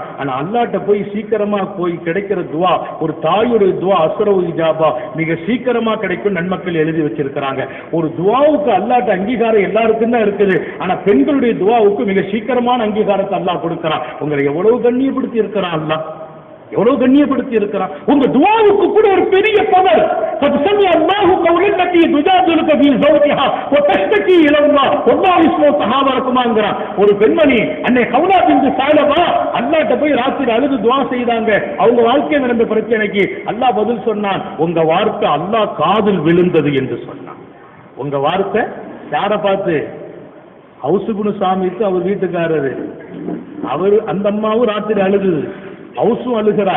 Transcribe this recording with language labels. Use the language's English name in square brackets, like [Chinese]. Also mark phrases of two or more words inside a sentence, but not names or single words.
[Tamil] ஆனா அல்லாட்ட போய் சீக்கிரமா போய் கிடைக்கிற துவா, ஒரு தாயுடைய துவா [Arabic] أسرع إجابة, [Tamil] மிக சீக்கிரமா கிடைக்கும் நன்மக்கள் எழுதி வச்சிருக்கிறாங்க. ஒரு துவாவுக்கு அல்லாட்ட அங்கீகாரம் எல்லாருக்கும் தான் இருக்குது. ஆனா பெண்களுடைய துவாவுக்கு மிக சீக்கிரமான அங்கீகாரத்தை அல்லாஹ் கொடுக்கிறான். உங்களை எவ்வளவு கண்ணியப்படுத்தி இருக்கிறான் அல்லாஹ், எவ்வளவு கண்ணியப்படுத்தி இருக்கிறான். உங்க துஆவுக்கு கூட ஒரு பெரிய பவர். [Arabic] قد سمع الله قول التي تجادلك في زوجها وتشتكي الى الله والله يسمع تحاوركمங்கறான். [Tamil] ஒரு பெண்மணி அன்னை கௌலா பின்த் சாலபா அல்லாஹ்ட்ட போய் ராத்திரி அழுது துஆ செய்தாங்க. அவங்க வாழ்க்கையில் நடந்த பிரச்சனைக்கு அல்லாஹ் பதில் சொன்னான். உங்க வார்த்தை அல்லாஹ் காதில் விழுந்தது என்று சொன்னான். உங்க வார்த்தை யார பார்த்து? ஹவுஸ் இப்னு சாமிக்கு அவர் வீட்டுக்காரரு, அவர் அந்த அம்மாவும் ராத்திரி அழுகுது, ஹவுஸும் அழுகிறார்.